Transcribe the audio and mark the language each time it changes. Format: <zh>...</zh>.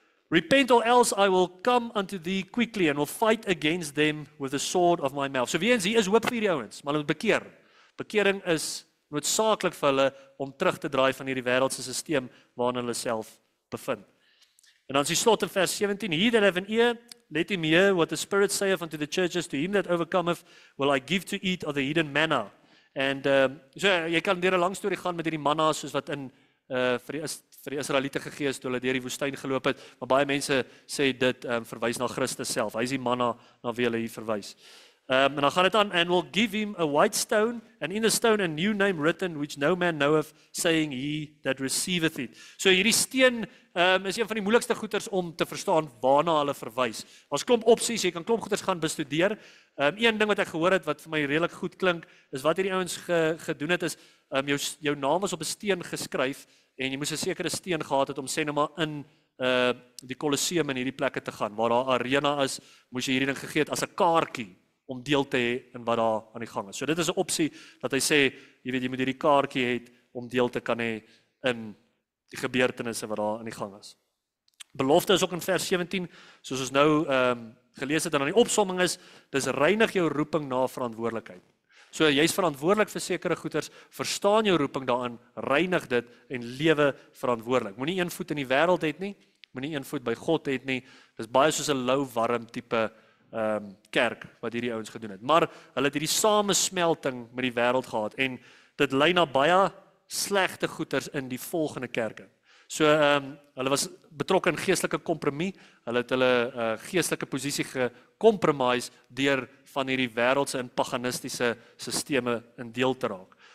<en>Repent or else I will come unto thee quickly and will fight against them with the sword of my mouth.</en> <af>So weer eens, hier is hoop vir hierdie ouens, maar hulle moet bekeer. Bekering is noodsaaklik vir hulle om terug te draai van hierdie wêreldse stelsel waarin hulle self bevind. En dan is die slot in vers 17,</af> <en>He that have an ear, let him hear what the Spirit saith unto the churches, to him that overcometh will I give to eat of the hidden manna.</en> <af>En so jy kan deur 'n lang storie gaan met hierdie manna soos wat in vir die Israeliete gegee is toe hulle deur die woestyn geloop het, maar baie mense sê dit verwys na Christus self. Hy is die manna na wie hulle hier verwys. En dan gaan dit aan,</af> <en>and will give him a white stone, and in the stone a new name written, which no man knoweth, saying, he that receiveth it.</en> <af>So hierdie steen is een van die moeilikste goeters om te verstaan waarna hulle verwys. Ons klomp opsies, jy kan klomp goeters gaan bestudeer. Een ding wat ek gehoor het, wat vir my redelik goed klink, is wat hierdie ouens gedoen het, is jou naam was op 'n steen geskryf, en jy moes 'n sekere steen gehad het om sê nou maar in die Colosseum in hierdie plekke te gaan, waar daar arena is, moes jy hierdie ding gegee het as 'n kaartjie om deel te hê in wat daar aan die gang is. So dit is 'n opsie dat hy sê, jy weet jy moet hierdie kaartjie hê om deel te kan hê in die gebeurtenisse wat daar aan die gang is. Belofte is ook in vers 17, soos ons nou gelees het en aan die opsomming is, dis reinig jou roeping na verantwoordelikheid. So jy's verantwoordelik vir sekere goeders, verstaan jou roeping daarin, reinig dit en lewe verantwoordelik. Moenie een voet in die wêreld hê nie, moenie een voet by God hê nie. Dis baie soos 'n lou warm tipe kerk wat hierdie ouens gedoen het. Maar hulle het hierdie samesmelting met die wêreld gehad en dit lei na baie slegte goeters in die volgende kerke. So hulle was betrokke in geestelike kompromie, hulle het hulle geestelike posisie gecompromise deur van hierdie wêreldse en paganistiese sisteme in deel te raak.</af>